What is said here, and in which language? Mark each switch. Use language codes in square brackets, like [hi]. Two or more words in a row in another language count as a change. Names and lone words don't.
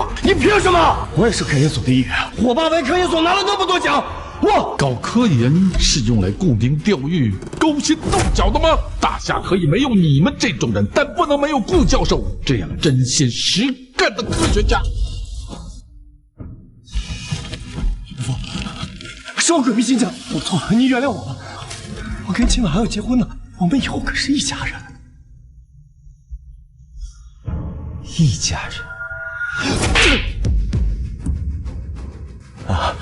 [zh] 你憑什麼？我也是科研所的一員，我爸為科研所拿了那麼多獎。我搞科研是用來沽名釣譽、勾心鬥角的嗎？大夏可以沒有你們這種人，但不能沒有顧教授這樣真心實幹的科學家。是我鬼迷心窍，我錯了，你原諒我吧。我跟今晚還要結婚呢，我們以後可是一家人。一家人。啊！